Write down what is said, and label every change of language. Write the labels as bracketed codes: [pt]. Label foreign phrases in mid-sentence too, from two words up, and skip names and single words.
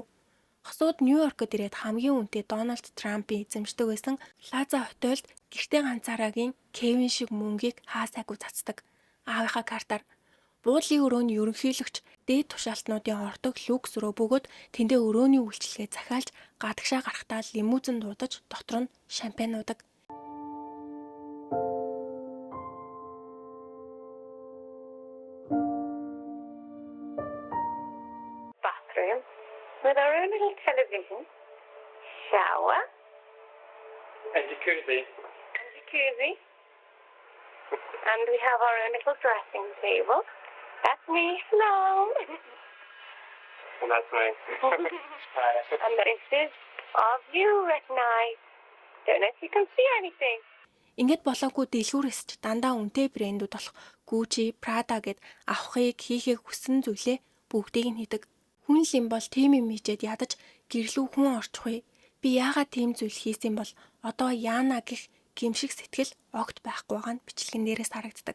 [mn] Хосууд Нью-Йоркод ирээд хамгийн үнэтэй Дональд Трампын эзэмшдэг байсан Плаза хотелд гэртээ ганцаараагийн Кевин шиг мөнгийг хаасайгүй цацдаг. Аавынхаа картаар буудлын өрөөний ерөнхийлөгч дээд тушаалтнуудын ордог люкс руу бөгөөд тэндээ өрөөний үйлчилгээ захиалж гадагшаа гарахтаа лимузин дуудаж дотор нь шампань уудаг. [en] Bathroom with our own little television, shower, and jacuzzi. And we have our own little dressing table. That's me. Hello. And that's me. Hi. And this is our view at night. Don't know if you can see anything. [mn] Ингээд болоогүй дэлгүүрээс ч дандаа үнэтэй брэндүүд болох Gucci, Prada гэд авахыг хийхийг хүссэн зүйлээ бүгдийг нь хийдэг. Хүн л юм бол тийм юм хийжээд ядаж гэрлүү хүн орчихгүй. Би яагаад тийм зүйл хийсэн бол одоо яана гэх гимшиг сэтгэл огт байхгүй байгаа нь бичлэгэн дээрээс харагддаг.